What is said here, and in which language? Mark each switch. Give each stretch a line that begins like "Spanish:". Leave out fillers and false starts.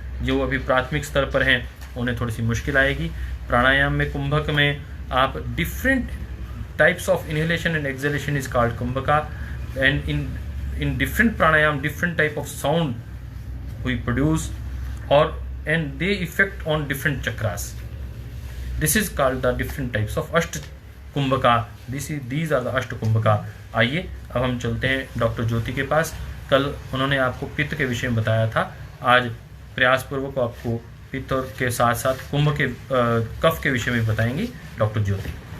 Hindi: जो अभी प्राथमिक स्तर पर हैं उन्हें थोड़ी सी मुश्किल आएगी। प्राणायाम में, कुंभक में आप
English: Different types of inhalation and exhalation is called kumbhaka, and in different pranayam different type of sound we produce and they effect on different chakras. This is called the different types of Asht Kumbhaka. These are the Asht Kumbhaka.
Hindi: आइए अब हम चलते हैं doctor ज्योति के पास। कल उन्होंने आपको पित्त के विषय में बताया था, आज प्रयासपूर्वक आपको पित्त के साथ साथ कुंभ के कफ के विषय में बताएंगी डॉक्टर ज्योति।